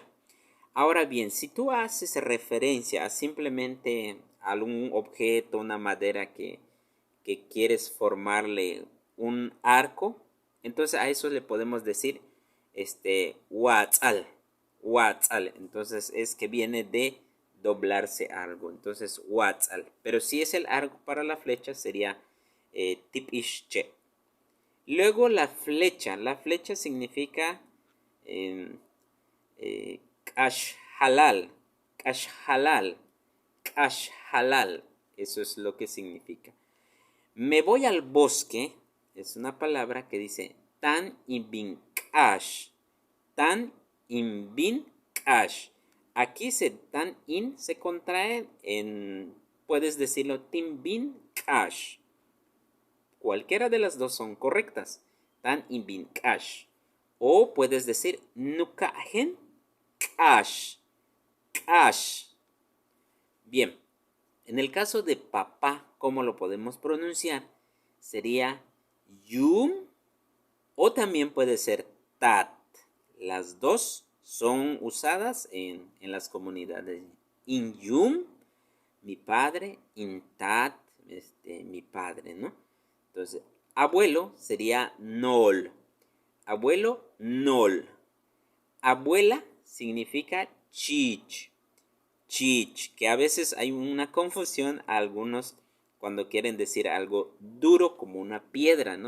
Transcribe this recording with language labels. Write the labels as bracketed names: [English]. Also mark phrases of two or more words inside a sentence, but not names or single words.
[Spanish] Ahora bien, si tú haces referencia a simplemente algún objeto, una madera que quieres formarle un arco, entonces a eso le podemos decir huatzal, huatzal. Entonces es que viene de doblarse algo. Entonces huatzal. Pero si es el arco para la flecha sería tip-ishche. Luego la flecha. La flecha significa [Yucateco] kash halal. Kash halal. Kash halal. [Spanish] Eso es lo que significa. Me voy al bosque. Es una palabra que dice [Yucateco] tan imbin kash. Tan imbin kash. [Spanish] Aquí [Yucateco] tan in [Spanish] se contrae en, puedes decirlo, [Yucateco] timbin kash. [Spanish] Cualquiera de las dos son correctas. [Yucateco] Tan imbin kash. [Spanish] O puedes decir [Yucateco] nukahen kash. [Spanish] Kash. Bien. En el caso de papá, ¿cómo lo podemos pronunciar? Sería yum o también puede ser tat. Las dos son usadas en las comunidades. [Yucateco] In yum, [Spanish] mi padre, [Yucateco] in tat, [Spanish] mi padre, ¿no? Entonces, abuelo sería nol. abuelo, nol. Abuela significa chich. Chich, que a veces hay una confusión a algunos cuando quieren decir algo duro como una piedra, ¿no?